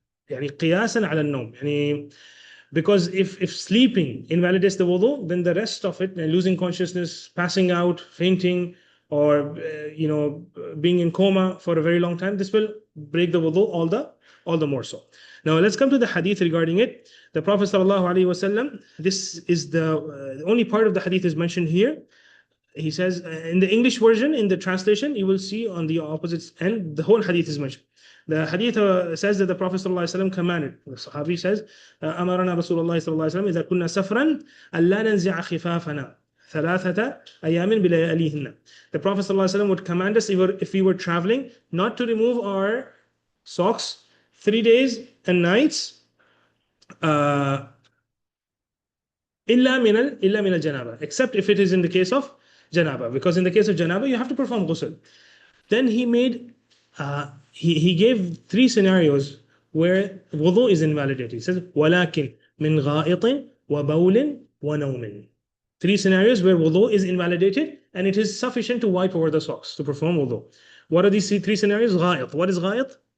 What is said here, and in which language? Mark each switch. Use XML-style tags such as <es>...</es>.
<ar>يعني قياسا على النوم يعني</ar> <en>because if sleeping invalidates the wudu, then the rest of it, losing consciousness, passing out, fainting, or being in coma for a very long time, this will break the wudu all the more so. Now let's come to the hadith regarding it. The Prophet ﷺ, this is the only part of the hadith is mentioned here. He says in the English version, in the translation, you will see on the opposite end, the whole hadith is mentioned. The hadith says that the Prophet ﷺ commanded, the Sahabi says,</en> <ar>أمرنا رسول الله صلى الله عليه وسلم إذا كنا سفرا ألا ننزع خفافنا ثلاثة أيام بلياليهن.</ar> <en>The Prophet ﷺ would command us if we were traveling not to remove our socks 3 days and nights</en> <ar>إلا من الجنابة,</ar> <en>except if it is in the case of janaba, because in the case of janaba you have to perform ghusl. Then he made he gave 3 scenarios where wudu is invalidated. He says</en> <ar>ولكن من غائط وبول ونوم.</ar> <en>3 scenarios where wudu is invalidated and it is sufficient to wipe over the socks to perform wudu. What are these 3 scenarios?</en> <ar>غائط.</ar> <en>What is غائط?</en>